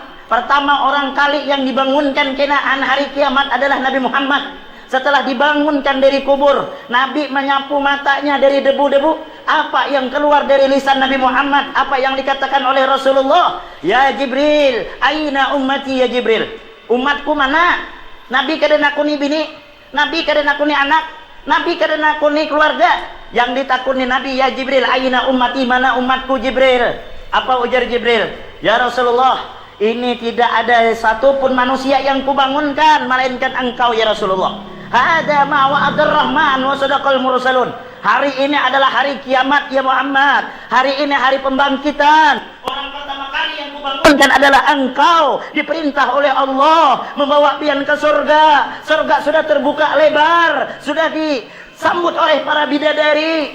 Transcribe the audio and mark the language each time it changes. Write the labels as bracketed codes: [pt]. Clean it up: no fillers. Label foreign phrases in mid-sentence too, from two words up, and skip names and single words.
[id] Pertama orang kali yang dibangunkan kenaan hari kiamat adalah Nabi Muhammad. Setelah dibangunkan dari kubur, Nabi menyapu matanya dari debu-debu. Apa yang keluar dari lisan Nabi Muhammad? Apa yang dikatakan oleh Rasulullah? [ar] يا جبريل، أين أمتي يا جبريل? [id] Umatku mana? [bjn] Nabi kada nakuni bini, Nabi kada nakuni anak, Nabi kada nakuni keluarga. [id] Yang ditakuni Nabi, [ar] يا جبريل، أين أمتي, [id] mana umatku Jibril? Apa ujar Jibril? [ar] يا رسول الله, [id] ini tidak ada satupun manusia yang kubangunkan melainkan engkau ya Rasulullah. [ar] هذا ما وعد الرحمن وصدق المرسلون. [id] Hari ini adalah hari kiamat ya Muhammad. Hari ini hari pembangkitan. Orang pertama kali yang kubangunkan adalah engkau. Diperintah oleh Allah membawa pian ke surga. Surga sudah terbuka lebar, sudah disambut oleh para bidadari.